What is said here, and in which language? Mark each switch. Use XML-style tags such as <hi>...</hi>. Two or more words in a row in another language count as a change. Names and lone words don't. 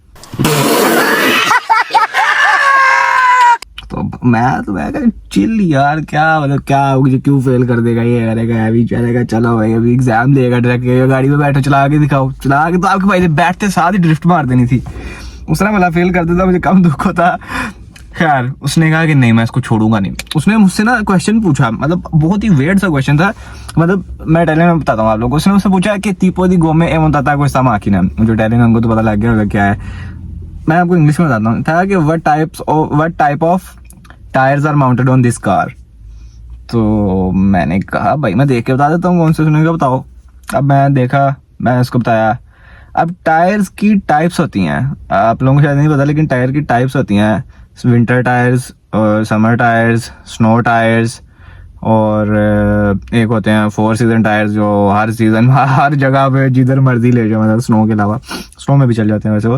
<hi>तो मैं चिल यार, क्या मतलब क्या मुझे क्यों फेल कर देगा, ये करेगा अभी चलेगा, चलो भाई अभी एग्जाम देगा, डायरेक्ट गाड़ी में बैठो, चला के दिखाओ, चला के। तो आपके भाई बैठते साथ ही ड्रिफ्ट मार देनी थी। उसने बोला फेल कर देता, मुझे कम दुख होता। खैर उसने कहा कि नहीं मैं इसको छोड़ूंगा नहीं। उसने मुझसे ना क्वेश्चन पूछा, मतलब बहुत ही वेयर्ड सा क्वेश्चन था। मतलब मैं इटालियन में बताता हूँ आप लोगों को। उसने मुझसे पूछा कि</hi> <it>tipo di gomme è montata questa macchina,</it> <hi>जो इटालियन हमको तो पता लग गया होगा क्या है। मैं आपको इंग्लिश में बताता हूँ। था कि</hi> <en>what type of tires are mounted on this car।</en> <hi>तो मैंने कहा भाई मैं देख के बता देता हूँ कौन से। सुनेगा बताओ। अब मैं देखा, मैंने उसको बताया। अब टायर्स की टाइप्स होती हैं, आप लोगों को शायद नहीं पता, लेकिन टायर की टाइप्स होती हैं।</hi> <en>winter tires, summer tires, snow tires,</en> <hi>और एक होते हैं 4</hi> <en>season tires,</en> <hi>जो हर सीजन हर जगह पे जिधर मर्जी ले जाओ, मतलब स्नो के अलावा, स्नो में भी चल जाते हैं वैसे वो।</hi>